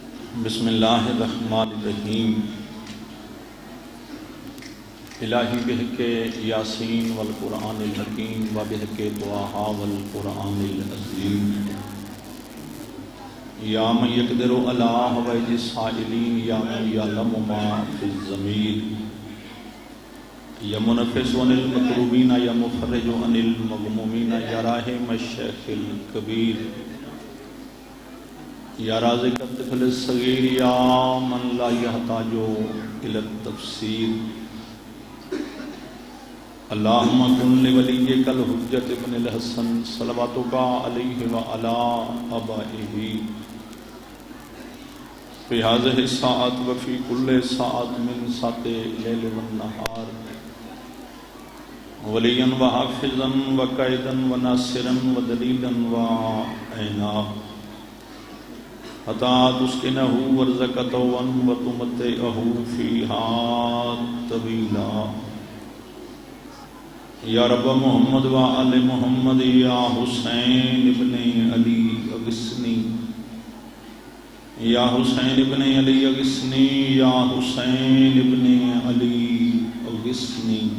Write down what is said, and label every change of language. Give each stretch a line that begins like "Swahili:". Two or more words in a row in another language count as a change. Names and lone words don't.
Arabic: بسم اللہ الرحمن الرحیم۔ الہی بحق یاسین والقرآن الحکیم و بحق طٰہٰ والقرآن العظیم۔ یا من یقدر علی حوائج السائلین، یا من یعلم ما فی الضمیر، یا منفس عن المکروبین، یا مفرج عن المغمومین، یا راحم الشیخ الکبیر، یا رازق الطفل الصغیر، یا من لا یحتاج الی التفسیر۔ اللہم کن لولیک الحجۃ ابن الحسن صلواتک علیہ وعلی آبائہ فی ہذہ الساعۃ وفی کل ساعۃ من ساعۃ اللیل والنہار، ولیا وحافظا وقائدا وناصرا ودلیلا وعینا، حتی تسکنہ وارزقتہ وتمتعہ فیہا طویلا۔ یا رب محمد و آل محمد، یا حسین ابن علی اغثنی، یا حسین ابن علی اغثنی، یا حسین ابن علی اغثنی۔